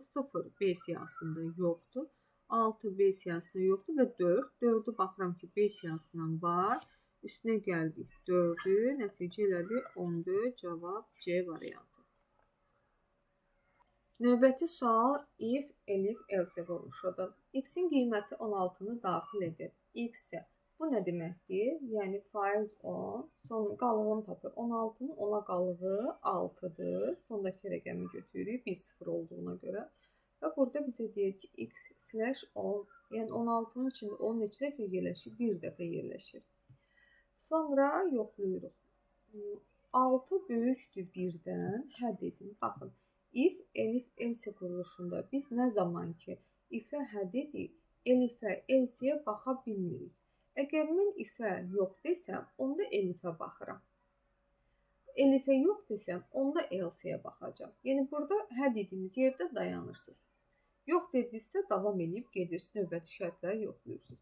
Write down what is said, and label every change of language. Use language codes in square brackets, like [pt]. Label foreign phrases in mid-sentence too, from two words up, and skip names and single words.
[az] 0 B siyahısında yoxdur. 6 B siyahısında yoxdur və 4. 4-ü baxıram ki, B siyahısından var. Üstünə gəldik 4-ü, nəticə elədi 14, cavab C variantı. Növbəti sual if, elif, else vuruluşudur. X-in qiyməti 16-nı daxil edir. X isə bu nə deməkdir? Yəni faiz 10, sonra qalığını tapır. 16-nın 10-a qalığı 6-dır. Sondakı rəqəmi götürürük 1-0 olduğuna görə. Və burada bizə deyir ki, x/10, yəni 16-nın içində 10 neçə dəfə yerləşir? 1 dəfə yerləşir. Sonra yoxlayırıq. 6 böyükdür 1-dən. Hə dedim. Baxın. If, elif, else quruluşunda biz nə zaman ki if-ə hə dedik, elifə, else-yə baxa bilmirik. Əgər mən if-ə yox desəm, onda elifə baxıram. Elifə yox desəm, onda else-yə baxacam. Yəni burada hə dediyimiz yerdə dayanırsınız. Yox dedinizsə davam edib gedirsiniz, növbəti şərtləri yoxlayırsınız.